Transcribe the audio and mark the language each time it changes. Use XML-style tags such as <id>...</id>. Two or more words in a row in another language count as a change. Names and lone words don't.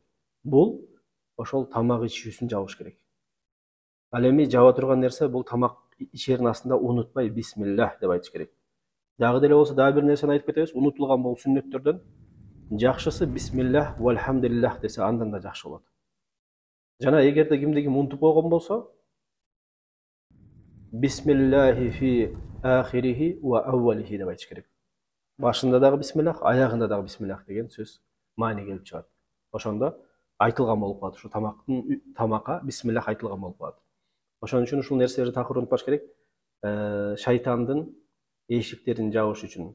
<ky>Бул ошол тамак ичүүсүн жабыш керек. Ал эми жаба турган нерсе бул тамак ичердин астында унутпай бисмиллах деп айтыш керек. Дагы деле болсо дагы бир нерсени айтып кетебиз, унутулган бул сүннөттөрдөн. Жакшысы</ky> <ar>بسم الله والحمد لله</ar> <ky>десе андан да жакшы болот. Жана эгерде кимде ким унутуп койгон болсо,</ky> <ar>بسم الله في آخره وأوله</ar> <ky>деп айтыш керек. башында дагы бисмиллах, аягында дагы бисмиллах деген сөз маани келип чыгат. Ошондо айтылган болуп калат. Ушу тамакка бисмиллах айтылган болуп калат. Ошон үчүн ушул нерселерди такыр унутпаш керек. Шайтандын эшиктерин жабыш үчүн.</ky>